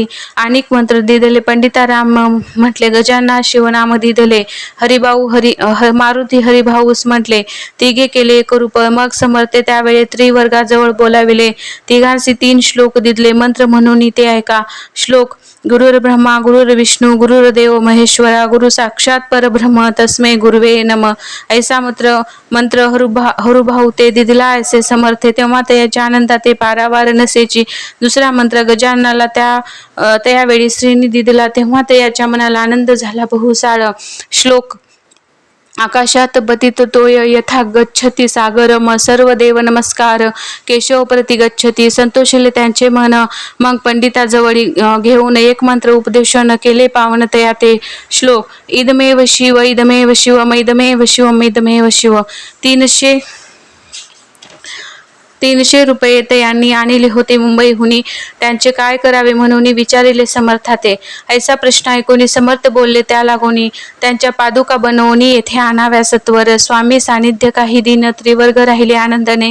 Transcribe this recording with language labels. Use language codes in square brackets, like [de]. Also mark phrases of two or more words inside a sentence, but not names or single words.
[mr] अनेक मंत्र दिदले पंडिता राम म्हटले. गजानना शिवनाम दिदले. हरिभाऊ मारुती हरिभाऊस म्हटले. तिघे केले एकरूप. मग समर्थे त्यावेळे त्रिवर्गाजवळ बोलाविले. तिघांसी 3 श्लोक दिदले. मंत्र म्हणून ते ऐका. [sa] श्लोक गुरुर ब्रह्मा गुरुर विष्णू गुरुर्देव महेश्वरा गुरु साक्षात परब्रह्म तस्मै गुरुवे नम. [mr] ऐसा मंत्र हरुभाऊ ते दिदला ऐसे समर्थे. तेव्हा त्याच्या आनंदात ते पारावार नसेची. दुसरा मंत्र गजाननाला त्यावेळी श्रीनी दिदला. तेव्हा त्याच्या मनाला आनंद झाला बहुसाळ. [sa] श्लोक आकाशात पतित तोय यथा गच्छति सागरम सर्व देव नमस्कार केशव प्रति गच्छति. [mr] संतोषले त्यांचे मन. मग पंडिताजवळी घेऊन एक मंत्र उपदेशन केले पावन तया ते. [sa] श्लोक इदमेव शिव इदमेव शिवम इदमेव शिवम इदमेव शिव. [mr] 300 रुपये तयांनी आणले होते मुंबईहुनी. त्यांचे काय करावे म्हणून विचारिले समर्थाते. ऐसा प्रश्न ऐकून समर्थ बोलले त्या लागोनी त्यांच्या पादुका बनवूनी येथे आणाव्या सत्वर. स्वामी सानिध्य काही दिन त्रिवर्ग राहिले आनंदने.